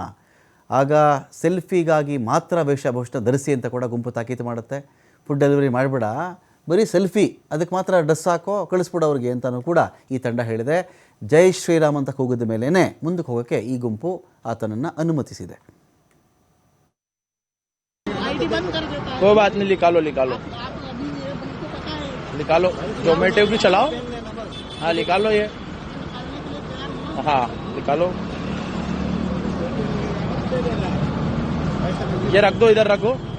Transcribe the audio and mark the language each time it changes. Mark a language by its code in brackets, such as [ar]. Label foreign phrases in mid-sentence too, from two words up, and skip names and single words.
[kn] ಆಗ ಸೆಲ್ಫಿಗಾಗಿ ಮಾತ್ರ ವೇಷಭೂಷಣ ಧರಿಸಿ ಅಂತ ಕೂಡ ಗುಂಪು ತಾಕೀತು ಮಾಡುತ್ತೆ. [en] food delivery [kn] ಮಾಡಿಬಿಡ, ಬರೀ ಸೆಲ್ಫಿ ಅದಕ್ಕೆ ಮಾತ್ರ ಡ್ರೆಸ್ ಹಾಕೋ ಕಳಿಸ್ಬಿಡು ಅವ್ರಿಗೆ ಅಂತಲೂ ಕೂಡ ಈ ತಂಡ ಹೇಳಿದೆ. [hi] जय श्रीराम [kn] ಅಂತ ಕೂಗಿದ ಮೇಲೇ ಮುಂದಕ್ಕೆ ಹೋಗೋಕ್ಕೆ ಈ ಗುಂಪು ಆತನನ್ನು ಅನುಮತಿಸಿದೆ. [hi] कोई बात नहीं, निकालो निकालो निकालो, जोमेटो की चलाओ। हाँ निकालो ये, हाँ निकालो, ये रख दो, इधर रखो।